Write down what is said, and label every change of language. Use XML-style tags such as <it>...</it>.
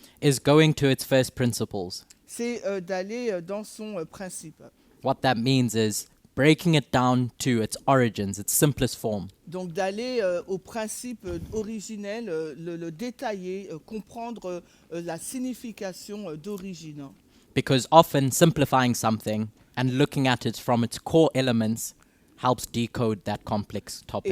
<en>is going to its first principles.</en> <fr>c'est d'aller dans son principe.</fr> <en>What that means is breaking it down to its origins, its simplest form.</en> <fr>Donc d'aller au principe originel, le détailler, comprendre la signification d'origine.</fr> <en>Because often simplifying something and looking at it from its core elements helps decode that complex topic.</en>